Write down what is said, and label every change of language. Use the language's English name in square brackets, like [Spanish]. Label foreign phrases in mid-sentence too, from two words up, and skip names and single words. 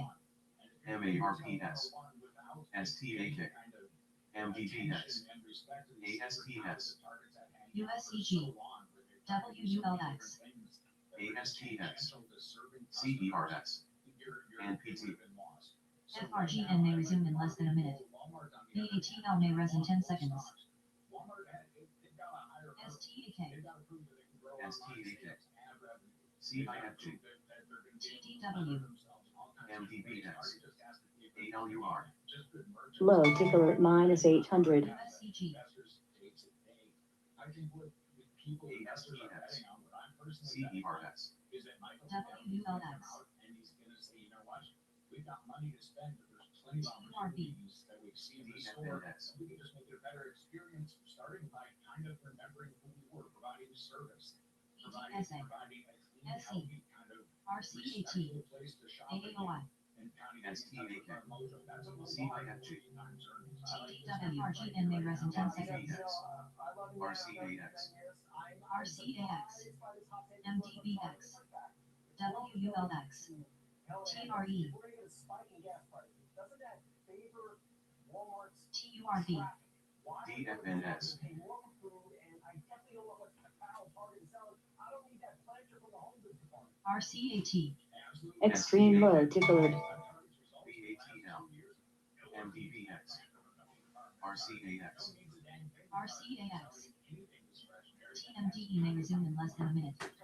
[English] MARPS, STAK, MDBX, ASTS, USCG, WULX, ASTX, CERS, NPT, FRGN may resume in less than a minute. BATL may res in 10 seconds. STAK, STAK, CIFG, TDW, MDBX, ALUR, low tick alert minus 800. USCG, ASTX, CERS, WULX, TURB, DFNS, ETSA, SE, RCAT, AAOI, STAK, CIFG, TDWRGN may res in 10 seconds. RCAX, RCAX, MDBX, WULX, TRE, TURB, DFNS, RCAT, extreme low tick alert. BATL, MDBX, RCAX, RCAX, TMDE may resume in less than a minute.